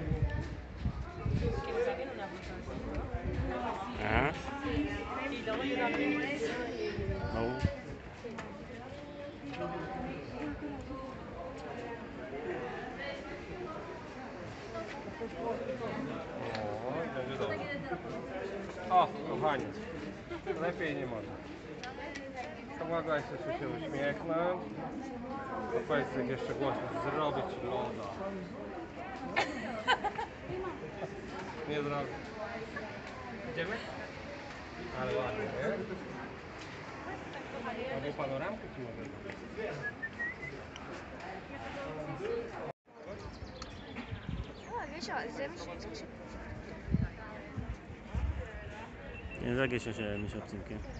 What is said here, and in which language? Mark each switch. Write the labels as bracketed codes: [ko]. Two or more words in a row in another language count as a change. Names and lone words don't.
[he] ברור. [pl] O, kochanie, lepiej nie można. Pomogłaś się uśmiechnąć. To powiedz jak jeszcze głośno, zrobię ci loda. Nie zrobię. Idziemy? Ale ładnie, nie? Albo panoramkę ci mogę zrobić. [he] הגשר, זה מה שצריך ש... זה הגשר שמשפצים, כן.